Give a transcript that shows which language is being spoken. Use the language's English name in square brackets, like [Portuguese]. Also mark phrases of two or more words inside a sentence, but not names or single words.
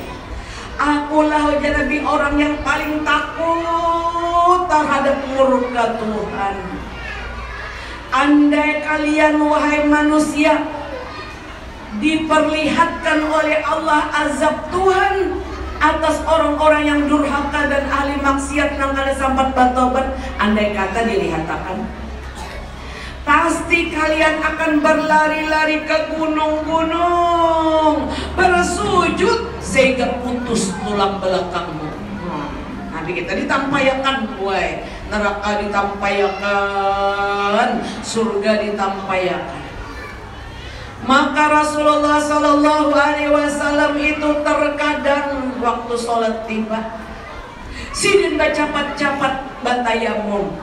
[Indonesian] Akulah Nabi orang yang paling takut terhadap murka Tuhan. Andai kalian wahai manusia diperlihatkan oleh Allah azab Tuhan atas orang-orang yang durhaka dan ahli maksiat [Banjar] nang kada sampat batobat, [Indonesian] andai kata dilihatkan, pasti kalian akan berlari-lari ke gunung-gunung, bersujud sehingga putus tulang belakangmu. [Banjar] Nabi kita ditampayakan, buai neraka ditampayakan, surga ditampayakan. [Indonesian] Maka Rasulullah [Arabic] Sallallahu Alaihi Wasallam [Indonesian] itu terkadang waktu sholat tiba, [Banjar] sidin bacapat-capat batayamum.